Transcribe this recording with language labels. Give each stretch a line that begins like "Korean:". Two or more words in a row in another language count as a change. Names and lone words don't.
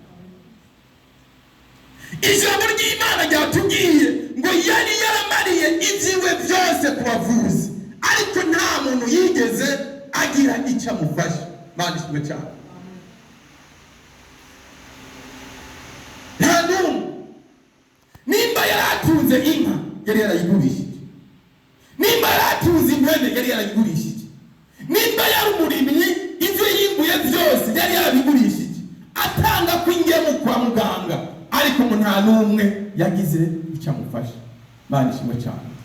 Kinyarwanda: Ijambo ry'Imana ryatubwiye ngo yari yaramariye ibyiwe byose ku bavuzi, ariko nta muntu yigeze agira icyo amufasha. Imana ishimwe cyane. Nta n'umwe. Nimba yaratunze inka yari yarayigurishije, nimba yaratunze impene yari yarayigurishije, nimba yari umurimyi ibyo yimbuye byose yari yarabigurishije, atanga kw'ingemu kwa muganga, ariko mu nta n'umwe yagize icyo amufasha. Imana ishimwe cyane.